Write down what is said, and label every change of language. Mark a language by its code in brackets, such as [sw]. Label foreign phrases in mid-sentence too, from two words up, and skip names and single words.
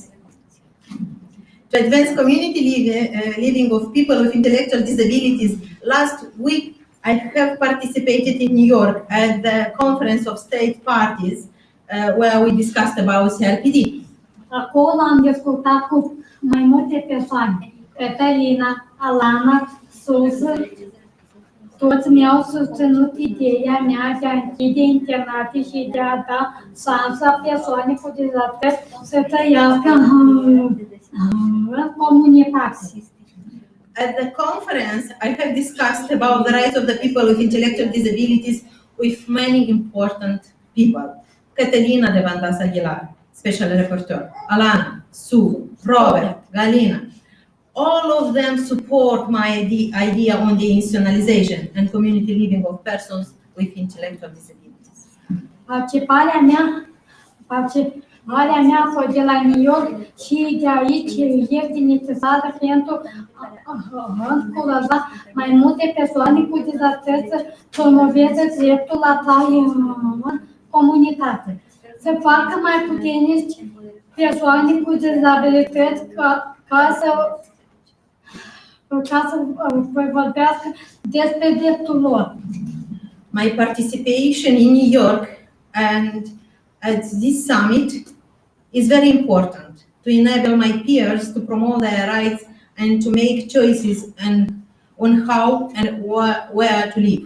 [en] To advance community living of people with intellectual disabilities, last week I have participated in New York at the Conference of State Parties where we discussed about CRPD. [ro] Acolo am discutat cu mai multe persoane, Cătălina, Alana, Suzy, toți mi-au susținut ideea mea de a închide internate și de a da șansa persoane cu dizabilități să trăiască în comunitate. [en] At the conference, I have discussed about the rights of the people with intellectual disabilities with many important people. Catalina de Vandas Aguilar, Special Rapporteur, Alana, Sue, Robert, Galina. All of them support my idea on the institutionalization and community living of persons with intellectual disabilities. [ro] Participarea mea a fost de la New York și de aici este necesară pentru a încuraja mai multe persoane cu dizabilități să promoveze dreptul la trai în comunitate. Să facă mai puternici persoane cu dizabilități ca să vorbească despre dreptul lor. [en] My participation in New York and at this summit is very important to enable my peers to promote their rights and to make choices on how and where to live.